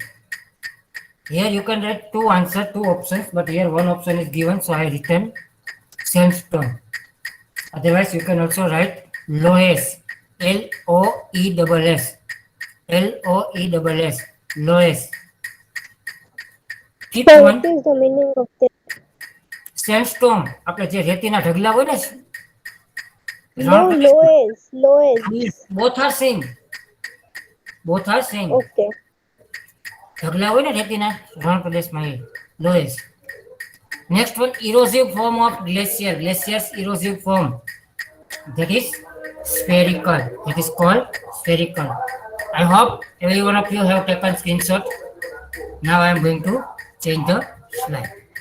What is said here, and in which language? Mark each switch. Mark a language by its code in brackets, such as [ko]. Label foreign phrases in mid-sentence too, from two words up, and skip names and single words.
[en] Here you can write two answers, two options, but here one option is given, so I written sandstone. Otherwise, you can also write loess, Loess, Loess, loess. Fifth So, one, what is the meaning of this? sandstone. [gu] આપણે જે રેતીના ઢગલા હોય ને [en] No, lowest. both are same. Both are same. Okay. [gu] ઢગલા હોય ને રેતીના રણ પ્રદેશમાં એ લોએસ. [en] Next one, erosive form of glacier. Glacier's erosive form. That is spherical. That is called spherical. I hope every one of you have taken screenshot. Now I am going to change the slide.